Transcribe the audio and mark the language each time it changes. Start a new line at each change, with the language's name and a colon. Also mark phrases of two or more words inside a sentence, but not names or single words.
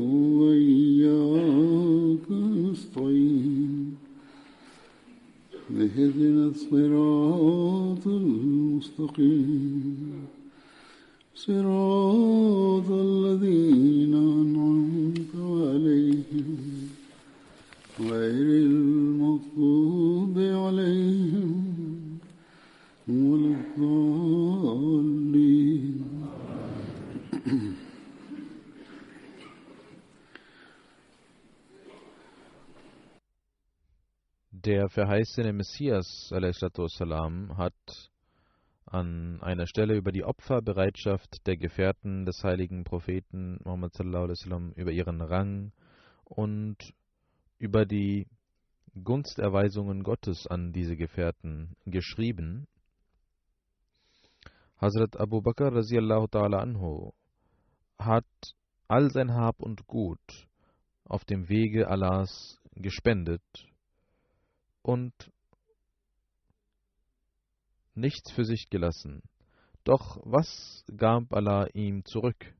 Arabic: وإياك نستعين اهدنا الصراط المستقيم صراط الذين أنعمت عليهم غير المغضوب عليهم ولا الضالين.
German: Der verheißene Messias a.s.w. hat an einer Stelle über die Opferbereitschaft der Gefährten des heiligen Propheten Muhammad s.a.w. über ihren Rang und über die Gunsterweisungen Gottes an diese Gefährten geschrieben. Hazrat Abu Bakr
Arabic: رضي الله تعالى عنه
German: hat all sein Hab und Gut auf dem Wege Allahs gespendet und nichts für sich gelassen. Doch was gab Allah ihm zurück?